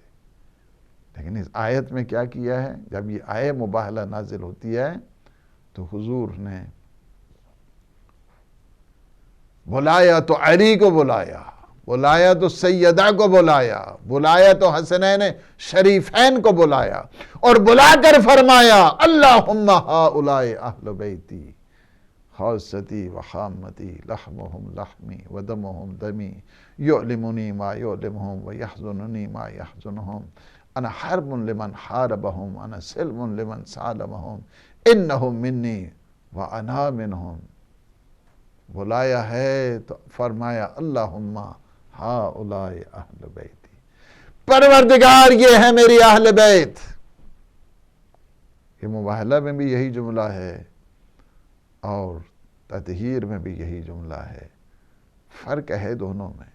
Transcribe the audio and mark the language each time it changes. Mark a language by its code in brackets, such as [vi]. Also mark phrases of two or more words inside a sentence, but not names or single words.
[ur] لیکن اس آیت میں کیا کیا ہے، جب یہ آیت مباہلہ نازل ہوتی ہے تو حضور نے بلایا تو علی کو بلایا تو سیدہ کو بلایا تو حسنین شریفین کو بلایا، اور بلا کر فرمایا [ar] اللہم ہؤلاء اہل بیتی خاصتی و خامتی لحمہم لحمی و دمہم دمی یعلمنی ما یعلمہم و یحزننی ما یحزنہم انا حرب لمن حاربہم انا سلم لمن سالمہم انہم منی و انا منہم۔ [ur] بلایا ہے تو فرمایا [ar] اللہم ہؤلاء اہل بیتی، [ur] پروردگار یہ ہے میری اہل بیت۔ یہ مباہلہ میں بھی یہی جملہ ہے اور تطہیر میں بھی یہی جملہ ہے، فرق ہے دونوں میں۔